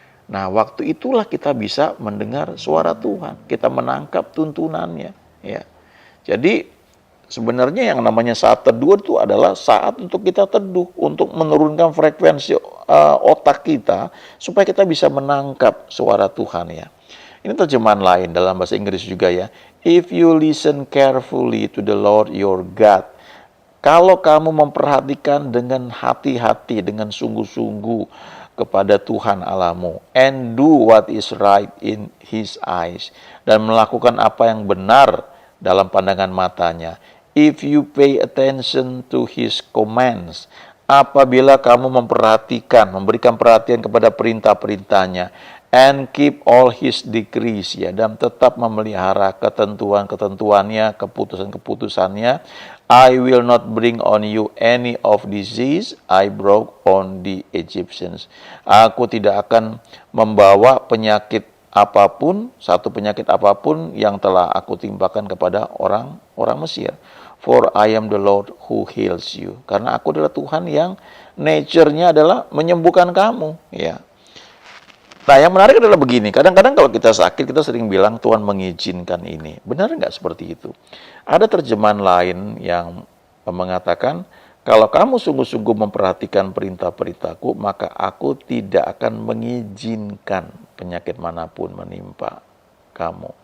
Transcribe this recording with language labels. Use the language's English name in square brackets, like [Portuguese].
[Indonesian] Nah, waktu itulah kita bisa mendengar suara Tuhan, kita menangkap tuntunannya, ya. Jadi sebenarnya yang namanya saat teduh itu adalah saat untuk kita teduh, untuk menurunkan frekuensi otak kita supaya kita bisa menangkap suara Tuhan, ya. Ini terjemahan lain dalam bahasa Inggris juga, ya. [English] If you listen carefully to the Lord your God. [Indonesian] Kalau kamu memperhatikan dengan hati-hati, dengan sungguh-sungguh kepada Tuhan Allahmu, [English] and do what is right in his eyes, [Indonesian] dan melakukan apa yang benar dalam pandangan matanya. [English] If you pay attention to his commands, [Indonesian] apabila kamu memperhatikan, memberikan perhatian kepada perintah-perintahnya, [English] and keep all his decrees, ya, [Indonesian] dan tetap memelihara ketentuan-ketentuannya, keputusan-keputusannya, [English] I will not bring on you any of disease I brought on the Egyptians. [Indonesian] Aku tidak akan membawa penyakit apapun, satu penyakit apapun yang telah aku timpakan kepada orang Mesir. [English] For I am the Lord who heals you. [Indonesian] Karena aku adalah Tuhan yang nature-nya adalah menyembuhkan kamu, ya. Nah, yang menarik adalah begini, kadang-kadang kalau kita sakit, kita sering bilang Tuhan mengizinkan ini. Benar nggak seperti itu? Ada terjemahan lain yang mengatakan, kalau kamu sungguh-sungguh memperhatikan perintah-perintahku, maka aku tidak akan mengizinkan penyakit manapun menimpa kamu.